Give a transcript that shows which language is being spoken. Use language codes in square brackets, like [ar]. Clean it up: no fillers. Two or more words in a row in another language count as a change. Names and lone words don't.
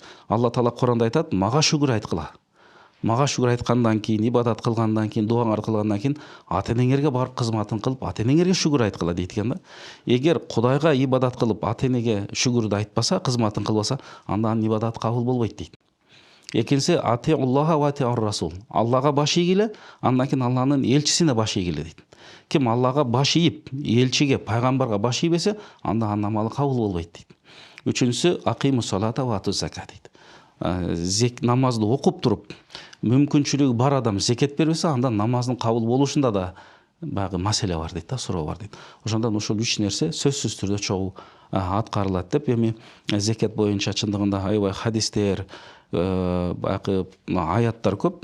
[ky] Алла Таала Куранда айтат: "Мага шүгүр айткыла." Мага шүгүр айткандан кийин, ибадат кылгандан кийин, дуаңар кылгандан кийин ата-энеңерге барып кызматын кылып, ата-энеңерге шүгүр айткыла дейт экен да. Эгер Кудайга ибадат кылып, ата-энеге шүгүрдү айтпаса, кызматын кылбаса, анда анын ибадаты кабыл болбойт дейт. [ar] Экинчиси أطيعوا الله وأطيعوا الرسول. [ky] Аллага баш ийгиле, андан кийин Алланын элчисине баш ийгиле дейт. Ким Аллага баш ийип, элчиге, пайгамбарга баш ийбесе, анда анын намазы кабыл болбойт дейт. [ar] Үчүнчүсү أقيموا الصلاة وآتوا الزكاة дейт. [ky] Намазды окуп туруп, мүмкүнчүлүгү бар адам зекет бербесе, анда намаздын кабыл болушунда да баягы маселе бар дейт да, суроо бар дейт. Ошондон ушул 3 нерсе сөзсүз түрдө чогуу аткарылат деп, эми зекет боюнча чындыгында аябай хадистер, баягы аяттар көп.